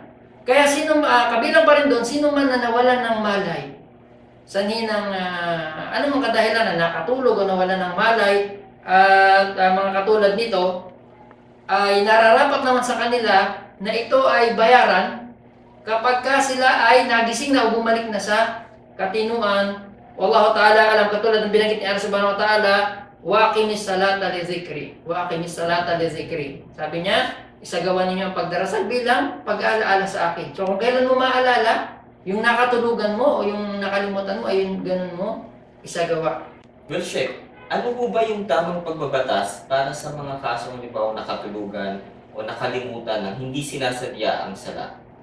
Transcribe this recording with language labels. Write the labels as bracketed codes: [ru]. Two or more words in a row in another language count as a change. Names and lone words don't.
[tl] Kaya kabilang pa rin doon, sino man na nawalan ng malay, sanhi ng anumang kadahilan na nakatulog o nawalan ng malay, at mga katulad nito, ay nararapat naman sa kanila na ito ay bayaran kapag sila ay nagising na o bumalik na sa katinuan. [ar] والله تعالى أعلم, [tl] katulad ng binanggit ni Allah [ar] سبحانه وتعالى وأقم الصلاة لذكري وأقم الصلاة لذكري. [tl] Sabi niya, isagawa ninyo ang pagdarasal bilang pag-aalaala sa akin. So kung kailan mo maalala, yung nakatulugan mo o yung nakalimutan mo, ay yung ganun mo isagawa. Well, Sheikh, ano po ba yung tamang pagbabatas para sa mga kasong halimbawa nakatulugan o nakalimutan na hindi sinasadya ang sala?